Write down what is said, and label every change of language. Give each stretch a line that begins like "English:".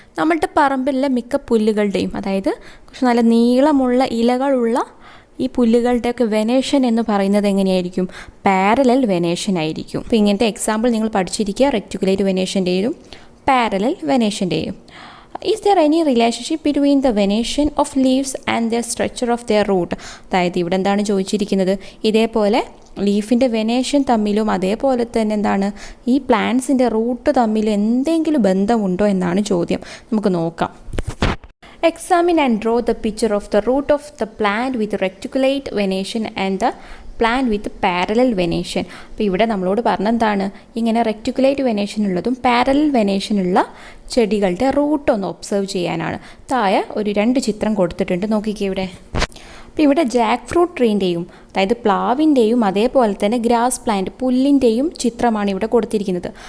Malayalam: നമ്മളുടെ പറമ്പിലെ മിക്ക പുല്ലുകളുടെയും, അതായത് കുറച്ച് നല്ല നീളമുള്ള ഇലകളുള്ള ഈ പുല്ലുകളുടെയൊക്കെ വെനേഷൻ എന്ന് പറയുന്നത് എങ്ങനെയായിരിക്കും, പാരലൽ വെനേഷൻ ആയിരിക്കും. അപ്പോൾ ഇങ്ങനത്തെ എക്സാമ്പിൾ നിങ്ങൾ പഠിച്ചിരിക്കുക, reticulate വെനേഷൻ്റെയും parallel വെനേഷൻ്റെയും.
English: Is there any relationship between the venation of leaves and the structure of their root?
Malayalam: അതായത് ഇവിടെ എന്താണ് ചോദിച്ചിരിക്കുന്നത്, ഇതേപോലെ ലീഫിൻ്റെ വെനേഷൻ തമ്മിലും അതേപോലെ തന്നെ എന്താണ് ഈ പ്ലാന്റ്സിൻ്റെ റൂട്ട് തമ്മിലും എന്തെങ്കിലും ബന്ധമുണ്ടോ എന്നാണ് ചോദ്യം. നമുക്ക് നോക്കാം.
English: Examine and draw the picture of the root of the plant with reticulate venation and the plant with parallel venation.
Malayalam: അപ്പോൾ ഇവിടെ നമ്മളോട് പറഞ്ഞെന്താണ്, ഇങ്ങനെ റെക്ടിക്കുലേറ്റ് വെനേഷൻ ഉള്ളതും പാരലൽ വെനേഷൻ ഉള്ള ചെടികളുടെ റൂട്ട് ഒന്ന് ഒബ്സർവ് ചെയ്യാനാണ്. താഴെ ഒരു 2 ചിത്രം കൊടുത്തിട്ടുണ്ട്, നോക്കിക്കേ ഇവിടെ. അപ്പോൾ ഇവിടെ ജാക്ക് ഫ്രൂട്ട് ട്രീൻ്റെയും അതായത് പ്ലാവിൻ്റെയും അതേപോലെ തന്നെ ഗ്രാസ് പ്ലാന്റ് പുല്ലിൻ്റെയും ചിത്രമാണ് ഇവിടെ കൊടുത്തിരിക്കുന്നത്.